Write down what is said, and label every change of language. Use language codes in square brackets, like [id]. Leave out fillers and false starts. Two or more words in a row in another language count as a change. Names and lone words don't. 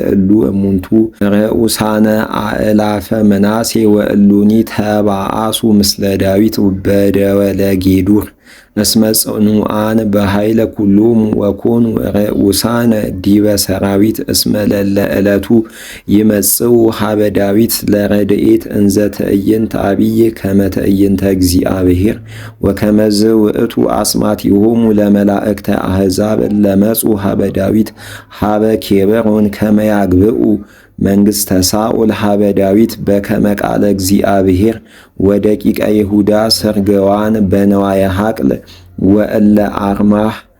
[gez] እሉ እሙንቱ ርኡሳነ አእላፈ መናሴ ወእሉኒ ተባአሱ ምስለ ዳዊት በደወለ ጌዱር እስመ ጽኑዓን በኃይለ ኩሎሙ ወኮኑ ርኡሳነ ዲበ ሰራዊት እስመ ለለ ዕለቱ ይመጽኡ ሀበ ዳዊት ለረድኤት እንዘ ትዕይንተ አብይ ከመ ትዕይንተ እግዚአብሔር ወከመዝ ውእቱ አስማቲሆሙ ለመላእክተ አሕዛብ እለ መጹ ሀበ ዳዊት ሀበ ኬብሮን ከመ ያግብኡ መንግሥተ ሳኦል ሀበ ዳዊት በከመ ቃለ እግዚአብሔር ወደቂቀ ይሁዳ ስርግዋን በነዋየ ሐቅል ወእለ አርማህ